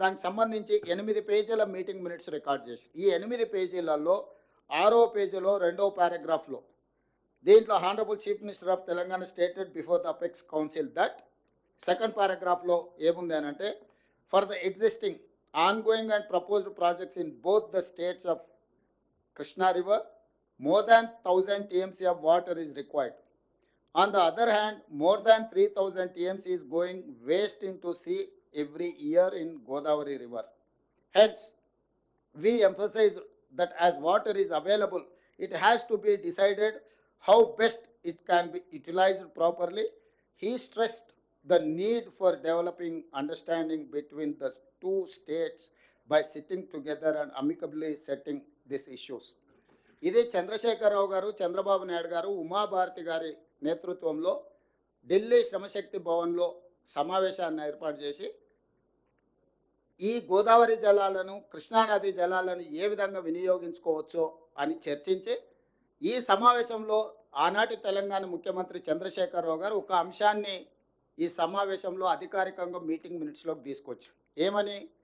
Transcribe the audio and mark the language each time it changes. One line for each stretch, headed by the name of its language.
Telugu: దానికి సంబంధించి 8 పేజీల మీటింగ్ మినిట్స్ రికార్డ్ చేసి, ఈ 8 పేజీలలో 6వ పేజీలో 2వ పారాగ్రాఫ్లో దీంట్లో
English: honourable chief minister of Telangana stated before the apex council that,
Telugu: second పారాగ్రాఫ్లో ఏముంది అని అంటే,
English: For the existing ongoing and proposed projects in both the states of Krishna River, more than 1000 TMC of water is required. On the other hand, more than 3000 TMC is going waste into sea every year in Godavari River. Hence, we emphasize that as water is available, it has to be decided how best it can be utilized properly. He stressed the need for developing understanding between the two states by sitting together and amicably setting these issues.
Telugu: ఇది చంద్రశేఖరరావు గారు, చంద్రబాబు నాయుడు గారు, ఉమాభారతి గారి నేతృత్వంలో ఢిల్లీ శ్రమశక్తి భవన్లో సమావేశాన్ని ఏర్పాటు చేసి ఈ గోదావరి జలాలను, కృష్ణానది జలాలను ఏ విధంగా వినియోగించుకోవచ్చో అని చర్చించి, ఈ సమావేశంలో ఆనాటి తెలంగాణ ముఖ్యమంత్రి చంద్రశేఖరరావు గారు ఒక అంశాన్ని ఈ సమావేశంలో అధికారికంగా మీటింగ్ మినిట్స్లోకి తీసుకొచ్చారు. ఏమని?